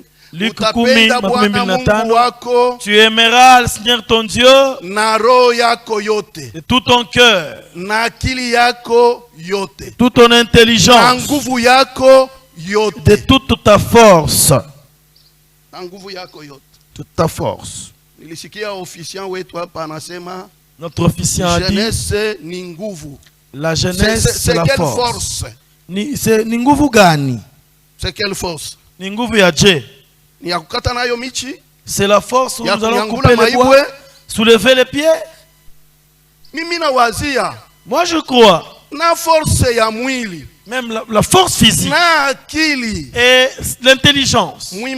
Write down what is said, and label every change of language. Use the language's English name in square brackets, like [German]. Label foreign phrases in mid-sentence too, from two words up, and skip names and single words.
[French] Luc 10, tu aimeras le Seigneur ton Dieu de tout ton cœur, de toute ton intelligence, de toute ta force. Toute ta force. Notre officiant a dit, la jeunesse c'est la force. C'est [Swahili] nguvu gani? [French] C'est quelle force? [Swahili] Nguvu ya je. [French] C'est la force où nous allons couper les bois, soulever les pieds. Moi je crois. Même la force physique et l'intelligence.